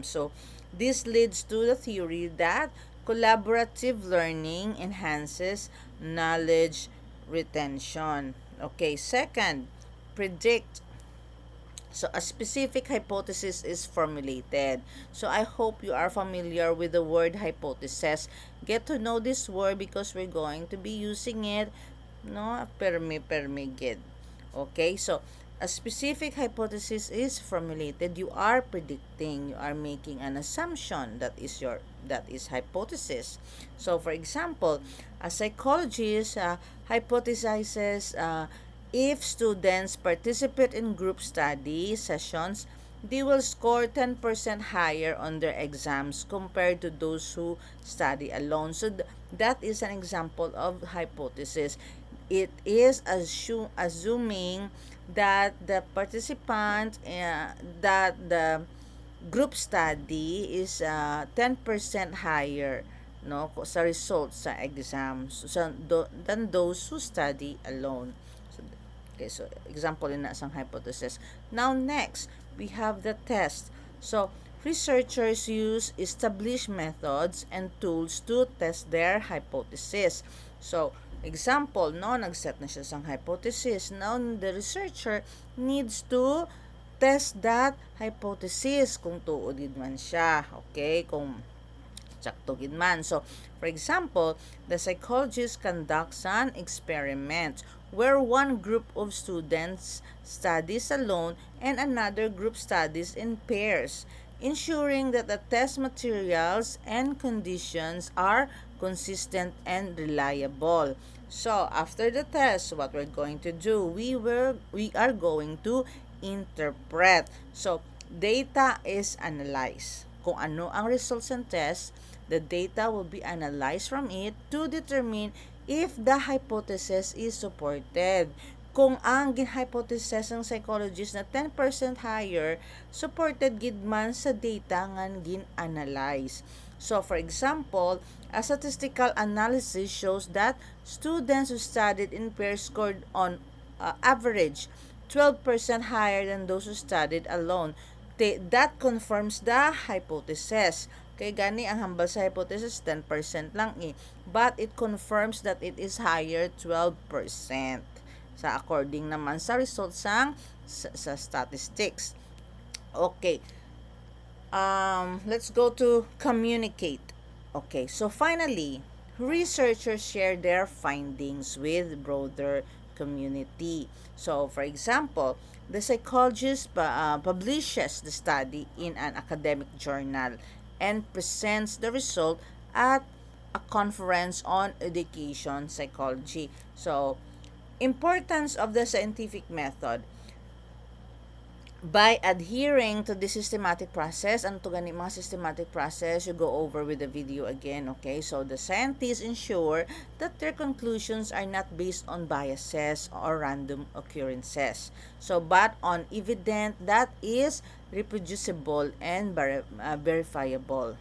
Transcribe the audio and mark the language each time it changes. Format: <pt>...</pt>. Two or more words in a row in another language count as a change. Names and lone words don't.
<en>So, this leads to the theory that collaborative learning enhances knowledge retention. Okay, second, predict. So, a specific hypothesis is formulated. So, I hope you are familiar with the word hypothesis. Get to know this word because we're going to be using it no,</en> <hil>permi gid.</hil> <en>Okay, so a specific hypothesis is formulated. You are predicting, you are making an assumption that is hypothesis. So for example, a psychologist hypothesizes if students participate in group study sessions, they will score 10% higher on their exams compared to those who study alone. So that is an example of hypothesis. It is assuming that the participant, that the group study is 10% higher, no,</en> <hil>sa results sa exams</hil> <en>than those who study alone. So, okay, so example in isang hypothesis. Now next, we have the test. So researchers use established methods and tools to test their hypothesis. So example,</en> <hil>no, nag-set na siya sang hypothesis.</hil> <en>Now the researcher needs to test that hypothesis</en> <hil>kung tuod man siya. Okay, kung sakto gid man.</hil> <en>So, for example, the psychologist conducts an experiment where one group of students studies alone and another group studies in pairs, ensuring that the test materials and conditions are consistent and reliable. So, after the test, what we're going to do, we are going to interpret. So, data is analyzed.</en> <tl>Kung ano ang results ng test,</tl> <en>the data will be analyzed from it to determine if the hypothesis is supported.</en> <hil>Kung ang gin-hypothesis ng psychologist na 10% higher, supported gid man sa data nga gin-analyze.</hil> <en>So, for example, a statistical analysis shows that students who studied in pairs scored on average 12% higher than those who studied alone. That confirms the hypothesis.</en> <hil>Kay gani ang hambal sa hypothesis 10% lang</hil> <en>but it confirms that it is higher</en> <hil>12% sa according naman sa results sa statistics.</hil> <en>Okay, let's go to communicate. Okay, so finally, researchers share their findings with broader community. So, for example, the psychologist publishes the study in an academic journal and presents the result at a conference on education psychology. So, importance of the scientific method. By adhering to the systematic process,</en> <hil>ano to gani mga</hil> <en>systematic process, you go over with the video again, okay? So, the scientists ensure that their conclusions are not based on biases or random occurrences. So, but on evidence that is reproducible and verifiable.</en>